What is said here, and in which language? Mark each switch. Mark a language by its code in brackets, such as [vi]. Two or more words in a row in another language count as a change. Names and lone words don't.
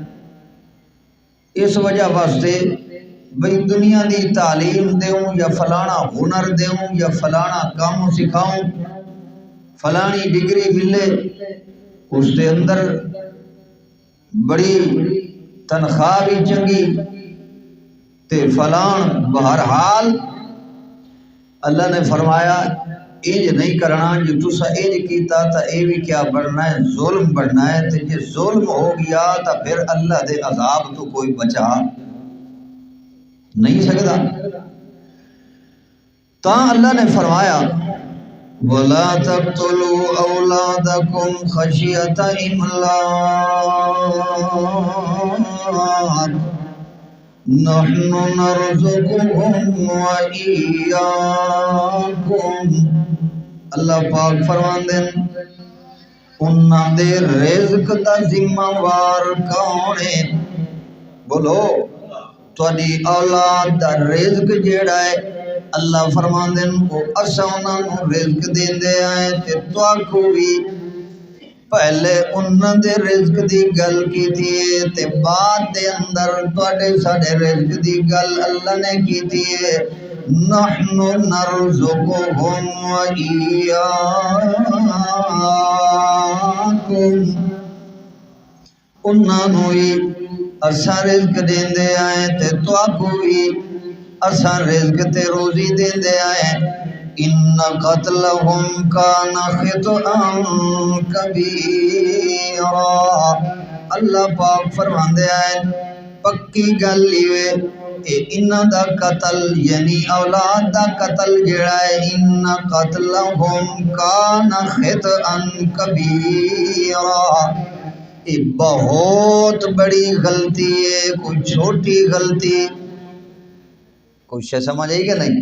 [pa] اس وجہ واسطے بھئی دنیا دی تعلیم دیوں یا فلانا ہنر دیوں یا فلانا کام سکھاؤں، فلانی ڈگری ملے، اس کے اندر بڑی تنخواہ بھی چنگی تے فلان، بہرحال اللہ نے فرمایا انج نہیں کرنا، جو تسا انج کیتا تا اے بھی کیا بڑھنا ہے؟ ظلم بڑھنا ہے۔ تے جے ظلم ہو گیا تا پھر اللہ دے عذاب تو کوئی بچا نہیں سکتا۔ تا اللہ نے فرمایا [ar] وَلَا تَقْتُلُوا أَوْلَادَكُمْ خَشْيَةَ إِمْلَاقٍ نَحْنُ نَرْزُقُهُمْ وَإِيَّاكُمْ۔ [pa] اللہ پاک فرماندے انہاں دے رزق دا ذمہ وار کون ہے؟ بولو تہاڈی اولاد دا رزق جیڑا ہے اللہ فرماندے او اساں انہاں نوں رزق دیندے آئے تے تواکو بھی پہلے انہاں دے رزق دی گل کیتی ہے تے بعد دے اندر تواڈے ساڈے رزق دی گل اللہ نے کیتی ہے۔ [ar] نحن نرزقهم وإياكم، [pa] انہاں نوں ہی اساں رزق دیندے آئے تے تواکو بھی اساں رزق تے روزی دیندے آئے۔ [ar] ان قتلهم کان خطئا کبیرا، [pa] اللہ پاک فرماندے آئے پکی گل ایوے اے انہاں دا قتل یعنی اولاد دا قتل جڑا ہے [ar] ان قتلهم کان خطئا کبیرا، [ur] یہ بہت بڑی غلطی ہے، کوئی چھوٹی غلطی، کوئی شے سمجھ آئی کہ نہیں؟